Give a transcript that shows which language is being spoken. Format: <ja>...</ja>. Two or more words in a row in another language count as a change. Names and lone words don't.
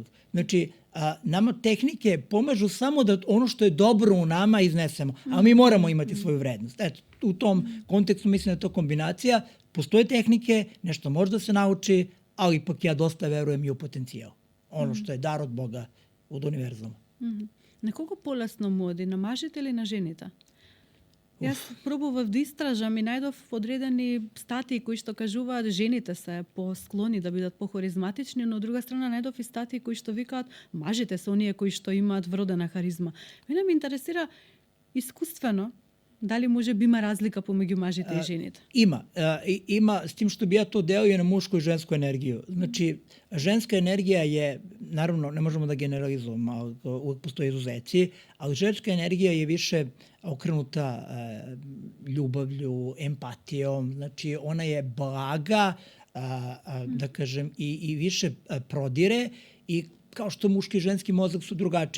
<sr>Znači, nama tehnike pomažu samo da ono što je dobro u nama iznesemo, a mi moramo imati svoju vrednost. Eto, u tom kontekstu mislim da je to kombinacija. Postoje tehnike, nešto može da se nauči, ali ipak ja dosta verujem i u potencijal. Ono što je dar od Boga, od univerzuma.</sr> <mk>На кого полесно му оди, на мажите или на жените? Јас пробував да истражам и најдов одредени статии кои што кажуваат жените се посклони да бидат похаризматични, но од друга страна најдов и статии кои што викаат мажите се оние кои што имаат вродена харизма. Мене ме интересира искуствено дали може би има разлика помеѓу мажите и жените?</mk> <sr>Ima, s tim što bi ja to delio na mušku i žensku energiju. Znači, ženska energija je, naravno, ne možemo da generalizujemo, uvek postoje izuzeci, ali ženska energija je više okrenuta ljubavlju, empatijom, znači ona je blaga, da kažem, i više prodire i kao što muški i ženski mozak su drugačiji.</sr>